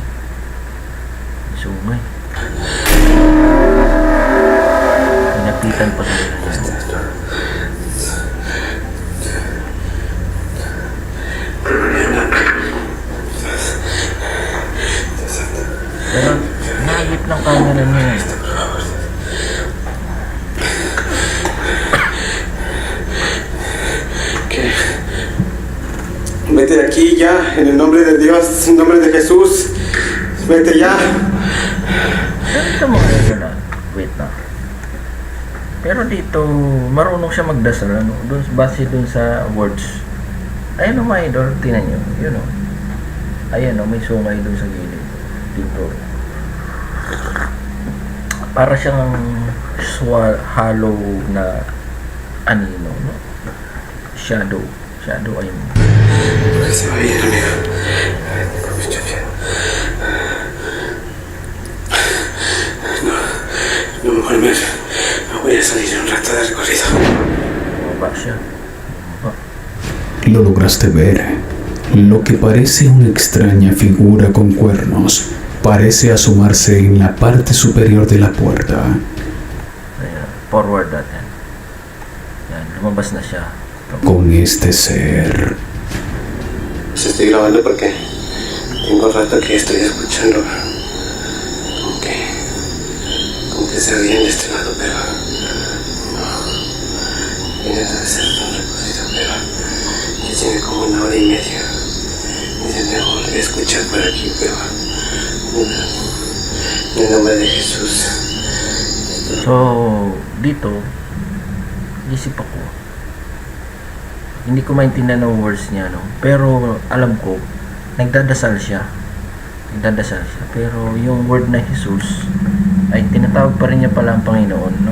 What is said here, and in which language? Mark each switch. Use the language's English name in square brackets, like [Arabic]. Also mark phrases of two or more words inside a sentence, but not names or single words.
[Filipino] May sungay. Pinapitan pa nila yan. Pero nagip ng camera niya. [Spanish] ¿Qué? Vete de aquí ya, en el nombre de Dios, en el nombre de Jesús. Vete ya. [Filipino] Ganito mga idol, ah. Wait na. Pero dito, marunong siya magdasal, ano? Doon, base doon sa words. Ayan o mga idol, tinan nyo. Yun o. Ayan o, may sungay doon sa gilid. Dito. Para siyang hollow na anino, no? Shadow. Shadow ay mo. [Spanish] Que se va a ir, amigo. Escucha bien. No, no me voy a ver. No voy a salir un rato de recorrido. [Filipino] Baba siya. Baba. [Spanish] Lo lograste ver. Lo que parece una extraña figura con cuernos parece asomarse en la parte superior de la puerta. [Filipino] Ayan. Forward natin. Yan, lumabas na siya. [Spanish] Con este ser. Pues estoy grabando porque tengo rato que estoy escuchando. Como que se oye en este lado, pero no. Viene de ser tan recorrido, pero ya tiene como 1 hora y media. Dice mejor escuchar por aquí, pero en el nombre de Jesús. [Filipino] So, dito, isip ako. Hindi ko maintindihan ng words niya, no? Pero alam ko, nagdadasal siya. Nagdadasal siya. Pero yung word na Jesus, ay tinatawag pa rin niya pala ang Panginoon, no?